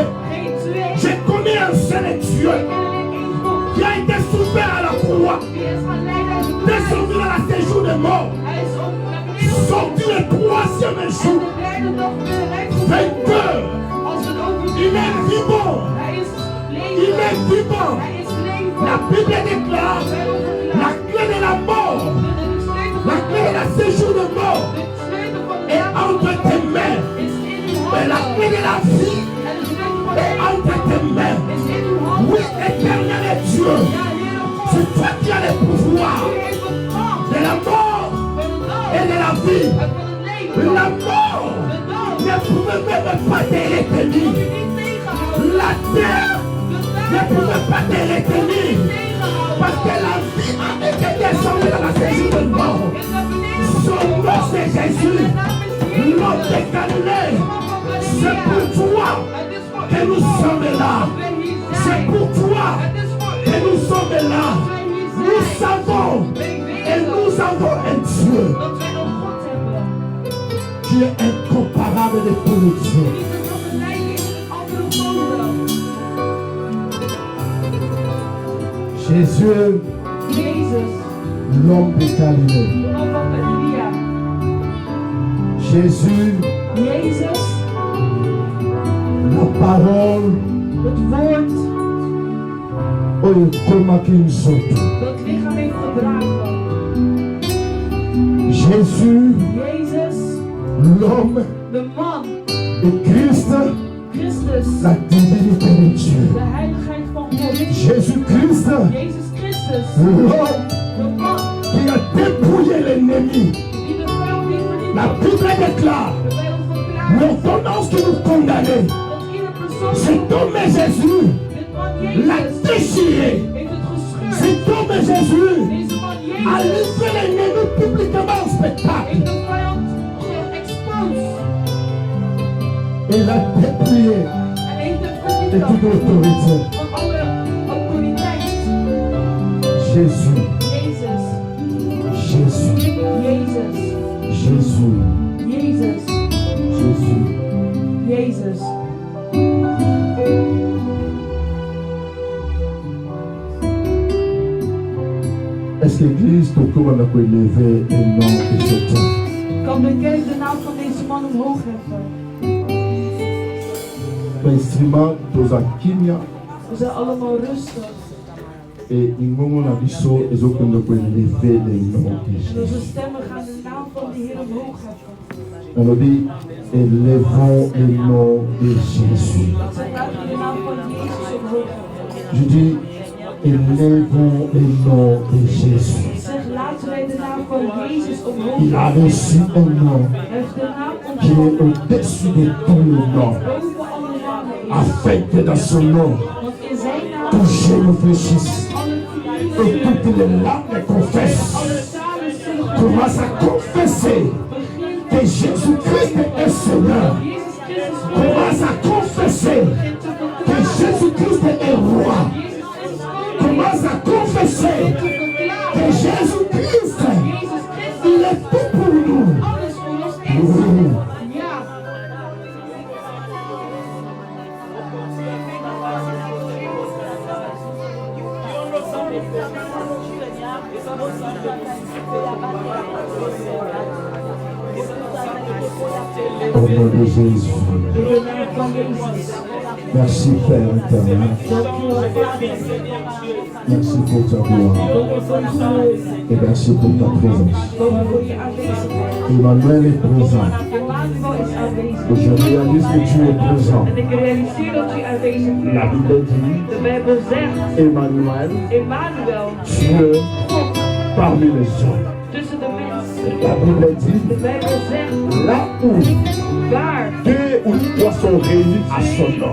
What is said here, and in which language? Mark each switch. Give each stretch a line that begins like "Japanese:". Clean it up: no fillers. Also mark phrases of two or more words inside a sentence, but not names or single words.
Dutch: Geen twee.
French: Je connais un seul Dieu
Dutch: Er één God.
French: qui a été souffert à la croix,
Dutch: Die is gaan leiden uit de
French: descendu dans la séjour des morts,
Dutch: Hij is ook naar beneden
French: sorti le troisième
Dutch: en
French: jour,
Dutch: de derde dag weer rijdt
French: vainqueur.
Dutch: als een
French: Il
Dutch: overwinnaar.
French: est vivant,
Dutch: Hij is
French: il
Dutch: leven.
French: est vivant.
Dutch: Hij is leven.
French: La Bible déclare
Dutch: Bijbel
French: la
Dutch: verklaart.
French: clé de la mort,
Dutch: De sleutel
French: la
Dutch: van
French: clé de la séjour des morts
Dutch: de sleutel van de
French: est entre tes mains,
Dutch: is in uw
French: mais la
Dutch: handen.
French: clé de la vie
Dutch: En de sleutel van
French: est entre tes mains.
Dutch: is in uw handen.
French: Oui, éternel Dieu,
Dutch: Ja, Heer God.
French: c'est toi qui as le pouvoir
Dutch: U heeft het macht
French: de la mort
Dutch: van de dood
French: et de la vie.
Dutch: en van het leven.
French: La mort
Dutch: De dood
French: ne pouvait même pas te
Dutch: kon
French: retenir.
Dutch: u niet tegenhouden.
French: La terre
Dutch: De
French: ne
Dutch: duivel
French: pouvait pas te retenir.
Dutch: tegenhouden.
French: Parce que la vie a été descendue dans la séjour de mort.
Dutch: Is naar beneden
French: Son nom c'est Jésus. L'homme de Galilée. C'est pour toi
Dutch: Het is voor
French: que
Dutch: u.
French: nous sommes là.
Dutch: Dat wij hier
French: C'est
Dutch: zijn.
French: pour toi
Dutch: Het is voor
French: que
Dutch: u.
French: nous sommes là.
Dutch: Dat wij hier
French: Nous
Dutch: zijn.
French: savons
Dutch: Wij
French: et
Dutch: weten
French: nous avons un Dieu
Dutch: dat wij een God hebben.
French: qui est incomparable de tous les dieux.
Dutch: Die te vergelijken is met andere goden.
French: Jésus,
Dutch: Jezus,
French: l'homme de Galilée.
Dutch: de man van Galilea.
French: Jésus,
Dutch: Jezus,
French: parole
Dutch: Het woord
Lingala: oyekomaki nzoto.
Dutch: dat lichaam heeft gedragen.
French: Jésus,
Dutch: Jezus,
French: l'homme
Dutch: de man,
French: et Christ,
Dutch: Christus,
French: la divinité de Dieu.
Dutch: de heiligheid van God.
French: Jésus-Christ,
Dutch: Jezus Christus,
French: l'homme
Dutch: de man
French: qui a dépouillé l'ennemi.
Dutch: die de vrouw heeft vernietigd.
French: La Bible déclare
Dutch: De Bijbel verklaart
French: l'ordonnance que nous condamnons.
Dutch: dat ieder persoon,
French: Cet homme Jésus
Dutch: dit man
French: l'a
Dutch: Jezus,
French: déchiré.
Dutch: heeft het gescheurd.
French: Cet homme Jésus
Dutch: Deze man
French: a
Dutch: Jezus
French: livré l'ennemi publiquement en spectacle.
Dutch: heeft de vijand geëxposed
French: Et l'a dépouillé
Dutch: en heeft hem
French: de toute
Dutch: vernietigd
French: autorité.
Dutch: van alle autoriteit.
French: Jésus,
Dutch: Jezus,
French: Jésus,
Dutch: Jezus,
French: Jésus,
Dutch: Jezus,
French: Jésus.
Dutch: Jezus.
French: Est-ce que l'Église Toko a élevé un nom de ce temps?
Dutch: Kan de kerk de naam van deze man omhoog heffen?
French: L'instrument de Kimia
Dutch: We zijn allemaal rustig.
French: et Ingongo Nabiso et Zokondo pour élever le nom de
Dutch: En onze
French: Jésus.
Dutch: stemmen gaan de naam van de Heer omhoog heffen.
French: On nous dit élevons le nom de Jésus.
Dutch: Zij laten de naam van Jezus omhoog heffen.
French: Je dis élevons le nom de Jésus.
Dutch: Zeg, laten wij de naam van Jezus omhoog
French: Il a
Dutch: heffen.
French: reçu un nom
Dutch: Hij heeft de naam
French: qui est
Dutch: ontvangen
French: au-dessus de tout le nom.
Dutch: boven alle namen is.
French: Afin que dans son nom,
Dutch: Want in zijn naam
French: tout genou fléchisse
Dutch: alle
French: et
Dutch: knieën
French: toutes les langues confessent.
Dutch: alle talen zullen
French: Commence à confesser
Dutch: begin
French: que Jésus-Christ est Seigneur.
Dutch: Jezus Christus
French: Commence à confesser
Dutch: begint te
French: que
Dutch: verklaren.
French: Jésus-Christ est roi.
Dutch: Jezus Christus koning.
French: Commence à confesser
Dutch: Te verklaren.
French: que Jésus-Christ,
Dutch: Jezus Christus
French: il est tout pour nous.
Dutch: alles voor ons is.
French: Oui.
Dutch: Ja.
French: Au nom de Jésus.
Dutch: In de naam van Jezus.
French: Merci Père éternel.
Dutch: Dank u wel, Vader.
French: Merci pour ta gloire.
Dutch: Dank u voor uw geloof.
French: Et merci pour ta présence.
Dutch: Dank u voor je aanwezigheid.
French: Emmanuel est présent.
Dutch: Emmanuel is aanwezig.
French: Je réalise que tu es présent.
Dutch: En ik realiseer dat u aanwezig
French: La
Dutch: bent.
French: Bible dit
Dutch: De Bijbel zegt,
French: Emmanuel,
Dutch: Emmanuel,
French: Dieu
Dutch: God
French: parmi les hommes.
Dutch: tussen de mensen.
French: La Bible dit
Dutch: De Bijbel zegt,
French: là où
Dutch: waar
French: deux ou trois sont réunis à son nom,